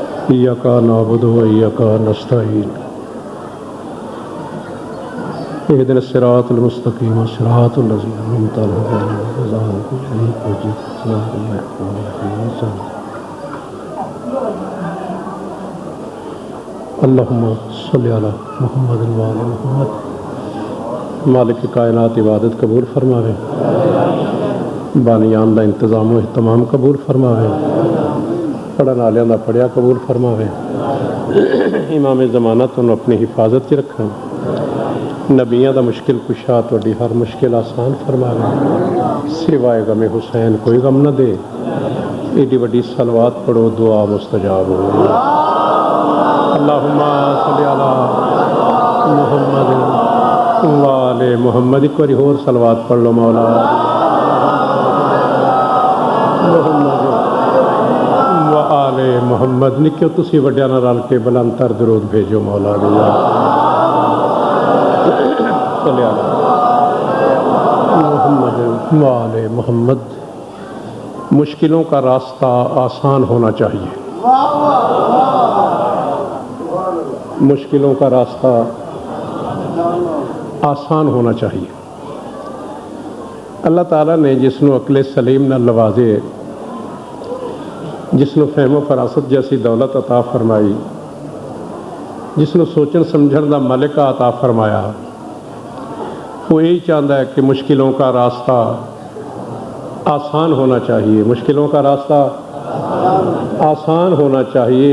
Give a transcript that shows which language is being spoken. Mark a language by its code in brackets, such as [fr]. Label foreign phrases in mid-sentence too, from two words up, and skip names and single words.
[ar] إياك نعبد وإياك نستعين اهدنا الصراط المستقيم صراط الذين أنعمت عليهم اللهم صل على محمد وآل محمد. [pa] مالک کائنات عبادت قبول فرماوے، بانیاں دا انتظام و اہتمام قبول فرماوے، پڑھن والیاں دا پڑھیا قبول فرماوے، امام زمانہ تو اپنی حفاظت چ رکھن، نبیاں دا مشکل کشا تہاڈی ہر مشکل آسان فرماوے، سوائے غمِ حسین کوئی غم نہ دے. ایڈی وڈی صلوات پڑھو، دعا مستجاب ہو. [ar] اللهم صل على محمد وآل محمد. [pa] اک باری ہور صلوات پڑھ لو [ar] مولا محمد وآل محمد. [pa] نکیو تسی وڈیاں نال رل کے بلندتر درود بھیجو [ar] مولا اللهم صل على محمد وآل محمد. [ur] مشکلوں کا راستہ آسان ہونا چاہیے، مشکلوں کا راستہ آسان ہونا چاہیے. [pa] اللہ تعالیٰ نے جسنوں عقلِ سلیم نہ لوازے، جسنوں فہم و فراست جیسی دولت عطا فرمائی، جسنوں سوچن سمجھن دا ملکہ عطا فرمایا, [ur] وہ یہی چاہتا ہے کہ مشکلوں کا راستہ آسان ہونا چاہیے، مشکلوں کا راستہ آسان ہونا چاہیے.